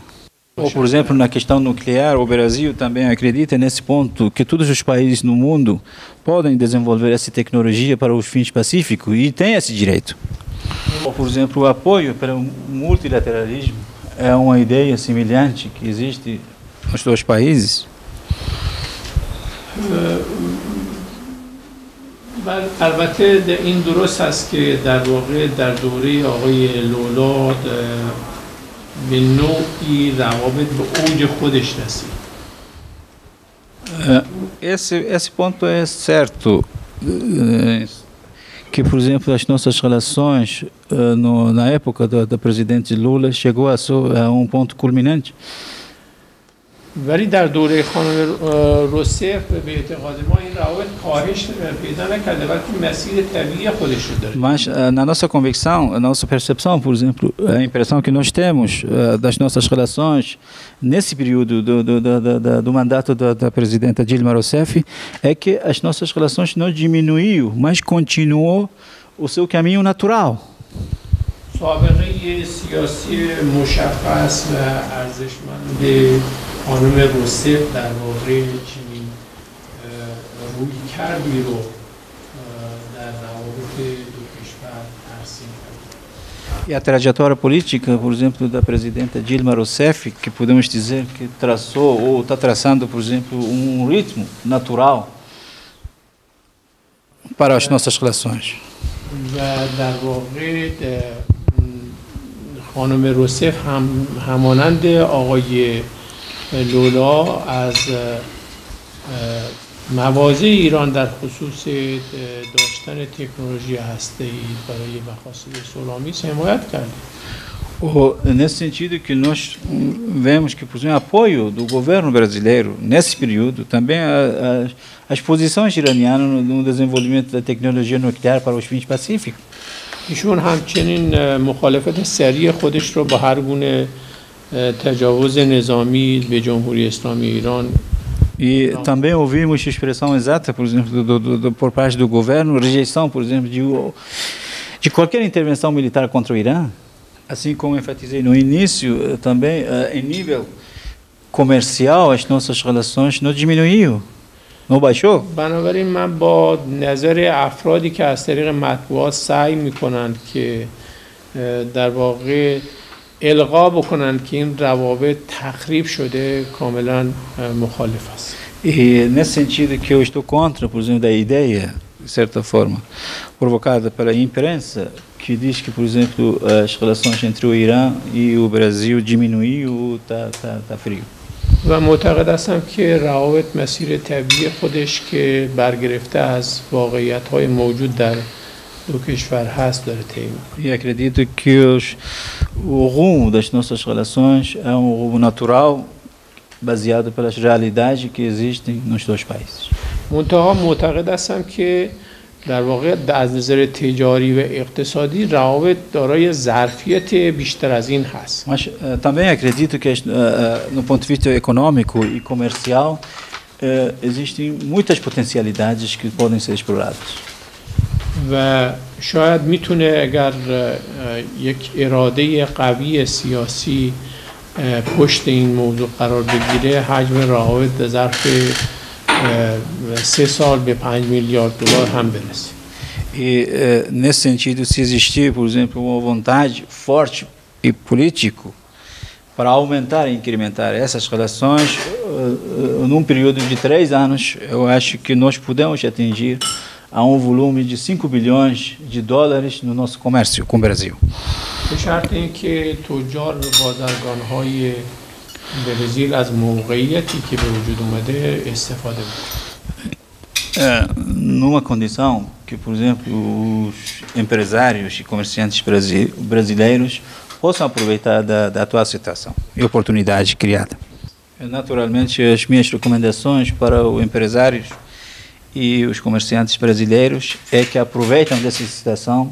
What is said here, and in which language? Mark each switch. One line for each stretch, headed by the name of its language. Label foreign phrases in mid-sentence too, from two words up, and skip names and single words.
Portuguese: Ou, por exemplo, na questão nuclear, o Brasil também acredita nesse ponto que todos os países no mundo podem desenvolver essa tecnologia para os fins pacíficos e têm esse direito. Ou, por exemplo, o apoio para o multilateralismo é uma ideia semelhante que existe nos dois países.
Persian: البته این درست است که در واقع در دوره آقای لولا به نوعی روابط به اوج خودش رسید.
Portuguese: Esse ponto é certo, que, por exemplo, as nossas relações na época da presidente Lula chegou a um ponto culminante.
Persian: ولی در دوره خانم روسف به اعتقاد ما این روابط کاهش پیدا نکرده بلکه مسیر طبیعی خودش رو داره.
Portuguese: Mas na nossa convicção, na nossa percepção, por exemplo, a impressão que nós temos das nossas relações nesse período do mandato da presidenta Dilma Rousseff é que as nossas relações não diminuiu, mas continuou o seu caminho natural.
Persian: سابقه سیاسی مشخص و ارزشمند خانم روسف در واقع چنین روی کردی رو در روابط دو کشور ترسیم کرد.
Portuguese: E a trajetória política, por exemplo, da presidenta Dilma Rousseff, que podemos dizer que traçou ou está traçando, por exemplo, um ritmo natural para as nossas relações.
Persian: و در واقع خانم روسف همانند آقای لولا از مواضع ایران در خصوص داشتن تکنولوژی هسته‌ای برای مقاصد صلح‌آمیز حمایت کرد.
Portuguese: Nesse sentido que nós vemos que, por exemplo, o apoio do governo brasileiro nesse período, também as posições iranianas no desenvolvimento da tecnologia nuclear para os fins pacíficos.
Persian: ایشون همچنین مخالفت سریع خودش رو با هر گونه تجاوز نظامی به جمهوری اسلامی ایران.
Portuguese: E também ouvimos a expressão exata, por exemplo, por parte do governo, rejeição, por exemplo, de qualquer intervenção militar contra o Irã. Assim como enfatizei no início, também em nível comercial, as nossas relações não diminuiu, não baixou.
Persian: بنابراین من با نظر افرادی که از طریق مطبوعات سعی میکنند که در واقع القا بکنند که این روابط تخریب شده کاملا مخالف است.
Portuguese: E nesse sentido que eu estou contra, por exemplo, da ideia, de certa forma, provocada pela imprensa, que diz que, por exemplo, as relações entre o Irã e o Brasil diminuiu, tá frio.
Persian: و معتقد هستم که روابط مسیر طبیعی خودش که برگرفته از واقعیت‌های موجود در دو کشور هست داره طی
Portuguese: E acredito que o rumo das nossas relações é um rumo natural, baseado pelas realidades que existem nos dois países.
Persian: منتها معتقد هستم که در واقع از نظر تجاری و اقتصادی روابط دارای ظرفیت بیشتر از این هست.
Portuguese: Mas também acredito que no ponto de vista econômico e comercial existem muitas potencialidades que podem ser exploradas.
Persian: و شاید میتونه اگر یک اراده قوی سیاسی پشت این موضوع قرار بگیره حجم روابط در ظرف 3 سال به 5 میلیارد دلار هم برسه.
Portuguese: E nesse sentido, se existir, por exemplo, uma vontade forte e político para aumentar e incrementar essas relações, num período de 3 anos, eu acho que nós podemos atingir a um volume de 5 bilhões de dólares no nosso comércio com o Brasil.
Persian: به شرط اینکه تجار و بازرگان‌های برزیل از موقعیتی که به وجود اومده استفاده بکنند.
Portuguese: Numa condição que, por exemplo, os empresários e comerciantes brasileiros possam aproveitar da atual situação e oportunidade criada. Naturalmente, as minhas recomendações para os empresários e os comerciantes brasileiros é que aproveitem dessa situação.